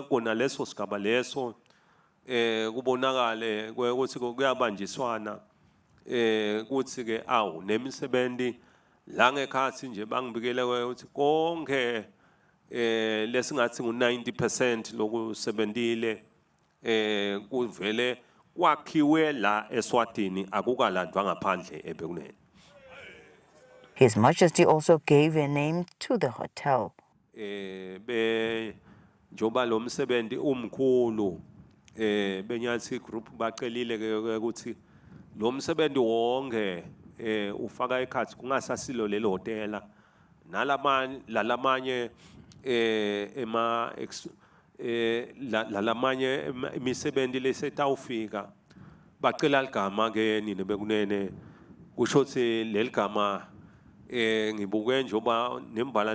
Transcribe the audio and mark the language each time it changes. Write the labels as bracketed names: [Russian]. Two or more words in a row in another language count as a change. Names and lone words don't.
[Swati] kona leso sigaba leso kubonakale ukuthi kuyabanjiswana kuthi ke awu nemisebenzi la ngekhathi nje bangibikele ukuthi konke lesingathi ngu90% lokusebentile kuvele kwakhiwe la Eswatini akukalandwa ngaphandle ebekunene. [English] His Majesty also gave a name to the hotel. [Swati] Njoba lo msebenzi umkhulu benyathi group baqelile ke ukuthi lo msebenzi wonke ufaka ekhathi kungasasilo lelo hotela nalamanye lalamanye imisebenzi lesetawufika bacela ligama ke nini bekunene kusho ukuthi leligama ngibuke njoba nembala